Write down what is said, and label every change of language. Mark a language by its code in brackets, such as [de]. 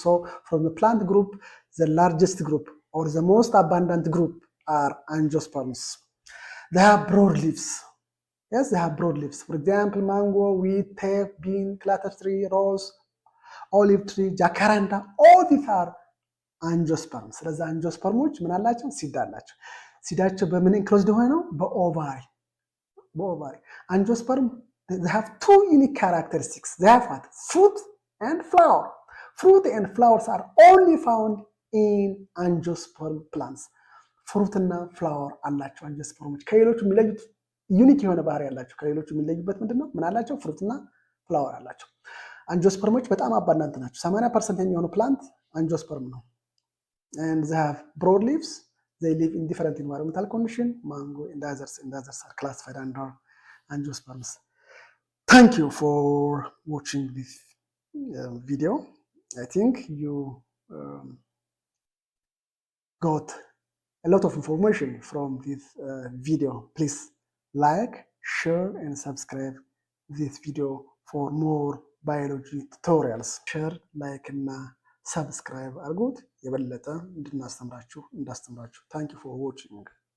[en] So from the plant group, the largest group or the most abundant group are angiosperms. They have broad leaves. Yes, they have broad leaves. For example, mango, wheat, teff, bean, clover tree, rose, olive tree, jacaranda, all these are አንጂኦስፐርም። [am] ስለዚህ አንጂኦስፐርሞች ምን አላቸው? ሲድ አላቸው። ሲዳቸው በምን ኢንክሎዝድ ሆነ ነው? [en] በኦቫሪ። አንጂኦስፐርም they have two unique characteristics. They have what? Fruit and flower. Fruit and flowers are only found in angiosperm plants. [am] ፍሩት እና ፍላወር አላቸው አንጂኦስፐርሞች። ከሌሎቹ የሚለዩት ዩኒክ የሆነ ባህሪ ያላቸው ከሌሎቹ የሚለዩበት ምንድነው? ምን አላቸው? ፍሩት እና ፍላወር አላቸው። አንጂኦስፐርሞች በጣም አባንዳንት ናቸው። 80% የሚሆነው ፕላንት አንጂኦስፐርም ነው። [en] And they have broad leaves. They live in different environmental conditions. Mango and others are classified under angiosperms. Thank you for watching this video. I think you got a lot of information from this video. Please like, share, and subscribe this video for more biology tutorials. Share, like, and ሰብስክራይብ [am] አድርጉት። የበለጠ እንዳስተምራችሁ። [en] ታንክ ዩ ፎር ዋቺንግ